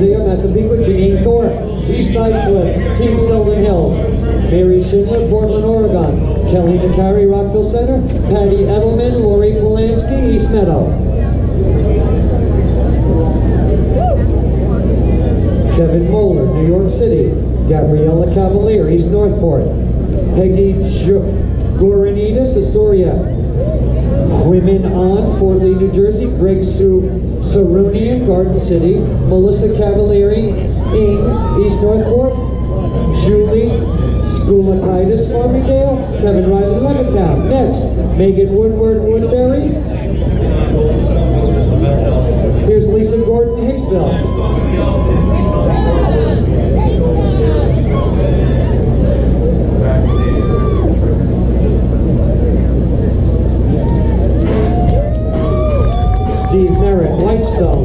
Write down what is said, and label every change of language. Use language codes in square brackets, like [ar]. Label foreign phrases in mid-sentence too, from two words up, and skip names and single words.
[en] Massapequa, Janine Thorpe. East Islip, Team Selden Hills. Mary Schindler, Portland, Oregon. Kelly McCary, Rockville Center. Patty Edelman, Lori Polanski, East Meadow. Kevin Moeller, New York City. Gabriella Cavalier, East Northport. Peggy Goranidis, Astoria. Women on, Fort Lee, New Jersey. Greg Sarunian, Garden City. Melissa Cavalieri, Ing, East Northport. Julie Skoulakaitis, Farmingdale. Kevin Riley, Levittown. Next, Megan Woodward, Woodbury. Here's Lisa Gordon, Hicksville. Steve Merritt, Whitestone.